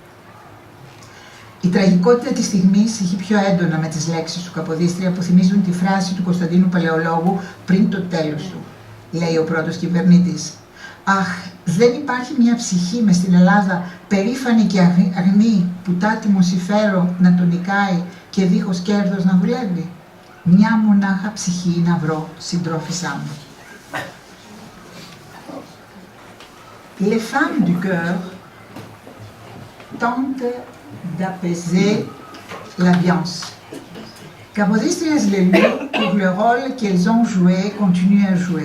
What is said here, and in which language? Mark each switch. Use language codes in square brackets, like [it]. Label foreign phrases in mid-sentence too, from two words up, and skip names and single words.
[el] Η τραγικότητα της στιγμής είχε πιο έντονα με τις λέξεις του Καποδίστρια που θυμίζουν τη φράση του Κωνσταντίνου Παλαιολόγου πριν το τέλος του. Λέει ο πρώτος κυβερνήτης. Αχ, δεν υπάρχει μια ψυχή μες στην Ελλάδα περήφανη και αγνή που τάτιμο συμφέρον να τον νικάει και δίχως κέρδος να δουλεύει. Μια μονάχα ψυχή να βρω, συντρόφισσά μου. [fr] Les femmes du cœur tentent d'apaiser l'ambiance. Capodistries les loue pour le rôle qu'elles ont joué et continuent à jouer.